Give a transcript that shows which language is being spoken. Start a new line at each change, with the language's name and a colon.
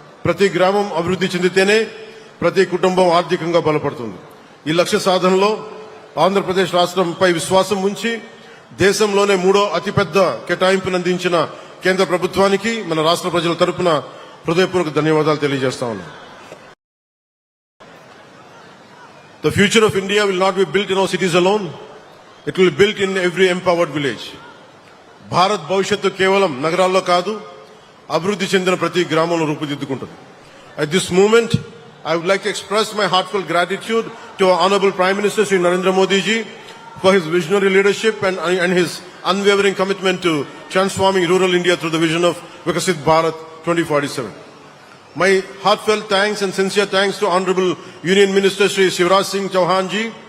Telugu: ప్రతి గ్రామం అభివృద్ధి చెందితేనే ప్రతి కుటుంబం ఆర్థికంగా బలపడుతుంది. ఈ లక్ష్య సాధనలో ఆంధ్రప్రదేశ్ రాష్ట్రంపై విశ్వాసం ఉంచి దేశంలోనే 3వ అతిపెద్ద కేటాయింపును అందించిన కేంద్ర ప్రభుత్వానికి మన రాష్ట్ర ప్రజల తరపున హృదయపూర్వక ధన్యవాదాలు తెలియజేస్తా ఉన్నాం.
English: The future of India will not be built in our cities alone. It will be built in every empowered village.
Telugu: Bharat భవిష్యత్తు కేవలం నగరాల్లో కాదు, అభివృద్ధి చెందిన ప్రతి గ్రామంలో రూపుదిద్దుకుంటుంది.
English: At this moment, I would like to express my heartfelt gratitude to our Honorable Prime Minister Shri Narendra Modi ji for his visionary leadership and his unwavering commitment to transforming rural India through the vision of Vikasit Bharat 2047. My heartfelt thanks and sincere thanks to Honorable Union Minister Shri Shivraj Singh Chauhan ji.